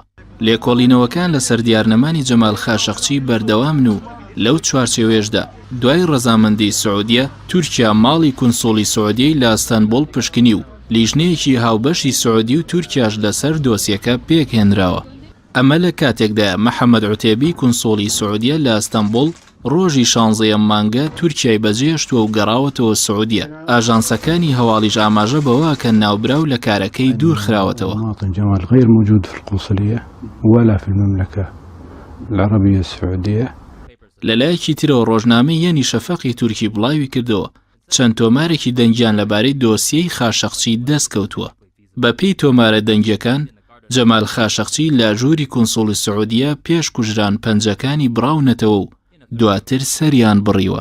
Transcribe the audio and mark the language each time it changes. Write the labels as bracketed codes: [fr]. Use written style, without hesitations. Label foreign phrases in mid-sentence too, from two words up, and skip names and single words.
[ckb] لێکۆڵینەوەکان لەسەر دیارنەمانی جەمال خاشقچی بەردەوامن و لەو چوارچێوەیەشدا دوای ڕەزامەندی سعودیە تورکیا ماڵی کۆنسوڵی سعودیەی لە ئەستانبوڵ پشکنی و لیژنەیەکی هاوبەشی سعودی و تورکیاش لەسەر دۆسیەکە پێکهێنراوە. ئەمە لە کاتێکدا مەحەممەد عوتێبی کۆنسوڵی سعودیە لە ئەستانبوڵ ڕۆژی 16 مانگە تورکیای بەجێهێشتووە و گەڕاوەتەوە سعودیە. ئاژانسەکانی هەواڵیش ئاماژە بەوە کە ناوبراو لە کارەکەی دوور خراوەتەوە. [ar] جمال غير موجود في القنصلية ولا في المملكة العربية السعودية. [ckb] لەلایەکی ترەوە ڕۆژنامەی یەنی شەفەقی تورکی بڵاوی کردەوە چەند تۆمارێکی دەنگیان لەبارەی دۆسیەی خاشقچی دەستکەوتووە. بە پێی تۆمارە دەنگیەکان جەمال خاشقچی لە ژووری کۆنسوڵی سعودیە پێش کوژران پەنجەکانی بڕاونەتەوە و دواتر سەریان بڕیوە.